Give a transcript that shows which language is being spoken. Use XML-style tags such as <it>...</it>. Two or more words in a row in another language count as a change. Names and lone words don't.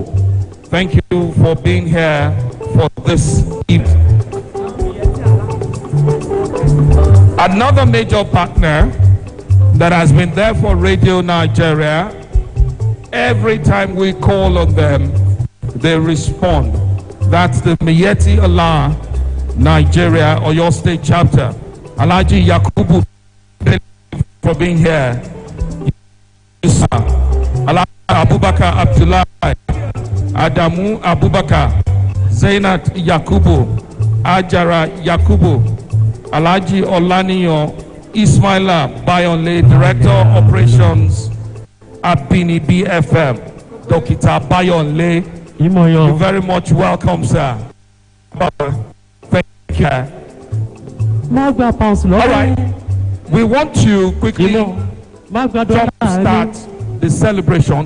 <en>Thank you for being here for this evening. Another major partner that has been there for Radio Nigeria. Every time we call on them, they respond. That's the Miyetti Allah Nigeria or your state chapter. Alhaji Yakubu for being here. Alhaji Abubakar Abdullah, Adamu Abubakar, Zainat Yakubu, Ajara Yakubu, Alhaji Olaniyo Ismaila Bayonle, Director Operations at Bini BFM, Dokita Bayonle. You're very much welcome, sir. Thank you. All right. We want to quickly jumpstart the celebration.</en>